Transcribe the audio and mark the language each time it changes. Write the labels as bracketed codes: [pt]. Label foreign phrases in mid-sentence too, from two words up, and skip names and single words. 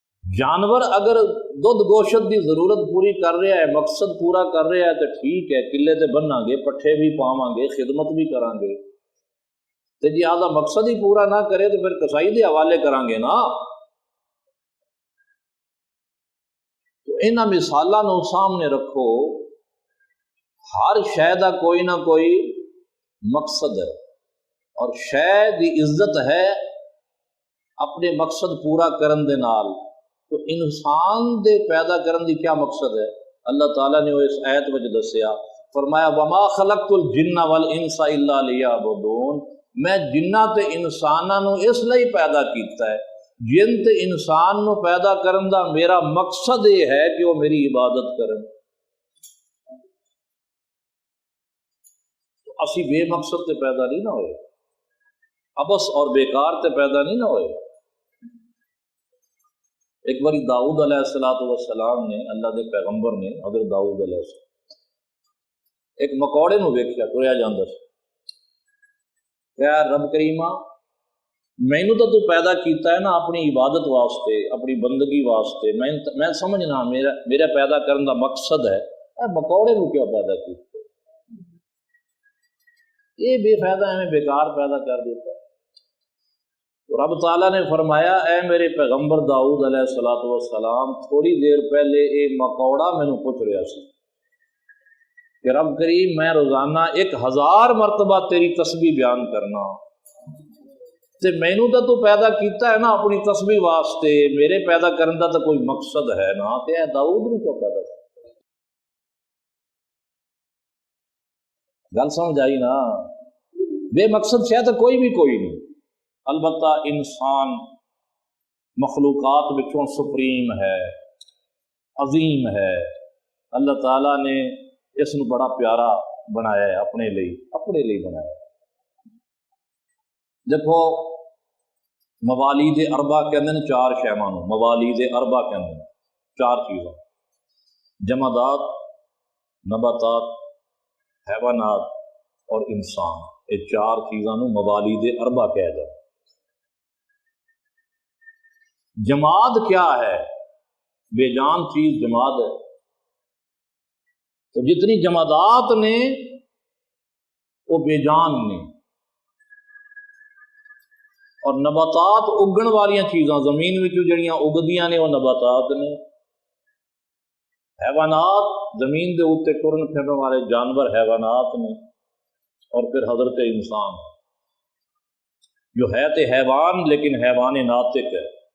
[ur] جانور اگر دودھ گوشت کی ضرورت پوری کر رہا ہے، مقصد پورا کر رہا ہے تو ٹھیک ہے، [pa] قلعے تے بننا گے، پٹھے بھی پاواں گے، خدمت بھی کریں گے، تو جی آدھا مقصد ہی پورا نہ کرے تو پھر کسائی دے حوالے کریں گے نا۔ تو انہاں مثالاں نو سامنے رکھو، ہر شے دا کوئی نہ کوئی مقصد ہے، اور شے دی عزت ہے اپنے مقصد پورا کرن دے نال۔ تو انسان دے پیدا کرن دی کیا مقصد ہے؟ اللہ تعالیٰ نے وہ اس آیت وچ دسیا، فرمایا [ar] وما خلقت الجن والانس الا لیعبدون، [pa] میں جنہ تے انساناں نو اس لیے پیدا کیتا ہے، جن تے انسان نو پیدا کرن دا میرا مقصد یہ ہے کہ وہ میری عبادت کرن۔ تو اسی بے مقصد تے پیدا نہیں نہ ہوئے، ابس اور بیکار تے پیدا نہیں نہ ہوئے۔ ایک باری داؤد علیہ السلام نے، اللہ دے پیغمبر نے، حضرت داؤد علیہ السلام ایک مکوڑے نو ویکھیا ٹریا جاندا سی، کہا رب کریمہ مینوں تو پیدا کیتا ہے نا اپنی عبادت واسطے، اپنی بندگی واسطے، میں سمجھنا میرا پیدا کرن دا مقصد ہے، مکوڑے نو کیوں پیدا کیتا؟ یہ بے فائدہ ایویں بیکار پیدا کر دیتا۔ رب تعالیٰ نے فرمایا اے میرے پیغمبر داؤد علیہ السلام، تھوڑی دیر پہلے یہ مکوڑا مینوں پوچھ رہا سی کہ رب کریم میں روزانہ 1000 مرتبہ تیری تسبیح بیان کرنا، تے مینوں تو پیدا کیتا ہے نا اپنی تسبیح واسطے، میرے پیدا کرن دا تو کوئی مقصد ہے نا، تے اے داؤد نوں کیوں پیدا کیتا؟ گل سمجھ آئی نا؟ بے مقصد شاید کوئی بھی کوئی نہیں، البتہ انسان مخلوقات وچوں سپریم ہے، عظیم ہے، اللہ تعالیٰ نے اس کو بڑا پیارا بنایا ہے، اپنے لیے بنایا ہے۔ دیکھو موالید اربع کہندے نے 4 شیواں نوں، موالید اربع کہندے نے 4 چیزاں، جمادات، نباتات، حیوانات اور انسان، یہ 4 چیزاں نوں موالید اربع کہا جاتا۔ جماد کیا ہے؟ بے جان چیز جماد ہے۔ تو جتنی جمادات نے وہ بے جان نے، اور نباتات اگن والیاں چیزاں زمین میں جڑیاں اگدیاں نے وہ نباتات نے، حیوانات زمین دے اوتے ٹرن پھرن والے جانور حیوانات نے، اور پھر حضرت انسان جو ہے تے حیوان لیکن حیوان ناطق ہے۔